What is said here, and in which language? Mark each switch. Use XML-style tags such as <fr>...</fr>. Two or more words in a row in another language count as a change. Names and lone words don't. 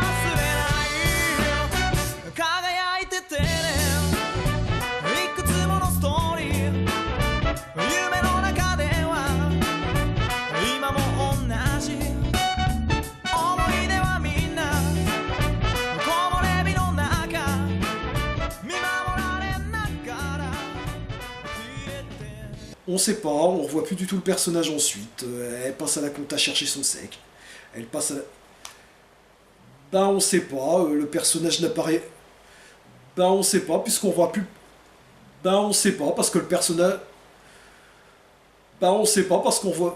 <ja>ない輝いててねいくつものストーリー夢の中では今も同じ思い出はみんな木漏れ日の中見守られながら消えて</ja> <fr>On sait pas, on revoit plus du tout le personnage ensuite. Elle passe à la compta chercher son sec. Elle passe à la... Ben on sait pas, le personnage n'apparaît... Ben on sait pas, puisqu'on voit plus... Ben on sait pas, parce que le personnage... Ben on sait pas, parce qu'on voit...</fr>